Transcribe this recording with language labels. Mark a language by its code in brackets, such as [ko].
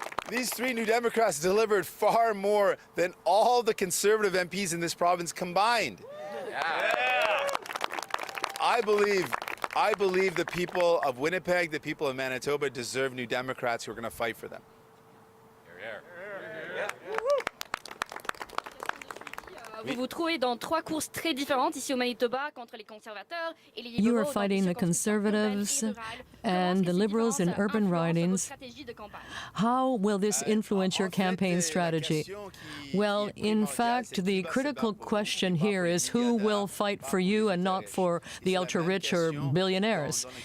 [en] These 3 New Democrats delivered far more than all the Conservative MPs in this province combined. I believe the people of Winnipeg, the people of Manitoba deserve New Democrats who are going to fight for them. [fr] Vous vous trouvez dans 3 courses très différentes ici au Manitoba contre les conservateurs et les libéraux. [en] You are fighting the Conservatives and the Liberals in urban ridings. How will this influence your campaign strategy? Well, in fact, the critical question here is who will fight for you and not for the ultra-rich or billionaires.